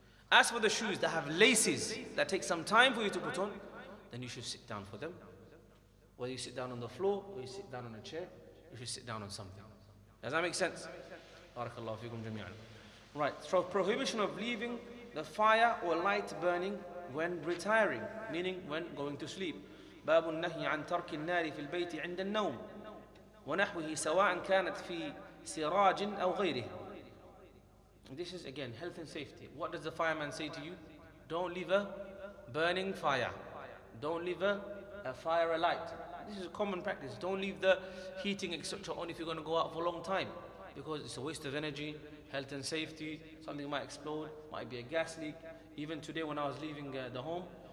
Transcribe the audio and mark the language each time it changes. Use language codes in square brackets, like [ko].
[en] As for the shoes that have laces that take some time for you to put on, then you should sit down for them. Whether you sit down on the floor or you sit down on a chair, you should sit down on something. Does that make sense? [ar] Barakallahu fikum jami'an. [en] Right, so prohibition of leaving the fire or light burning when retiring, meaning when going to sleep. [ar] باب النهي عن ترك النار في البيت عند النوم ونحوه سواء كانت في سراج أو غيره. [en] This is again health and safety. What does the fireman say to you? Don't leave a burning fire. Don't leave a fire alight. This is a common practice. Don't leave the heating etc. on if you're going to go out for a long time, because it's a waste of energy, health and safety. Something might explode, might be a gas leak. Even today when I was leaving the home,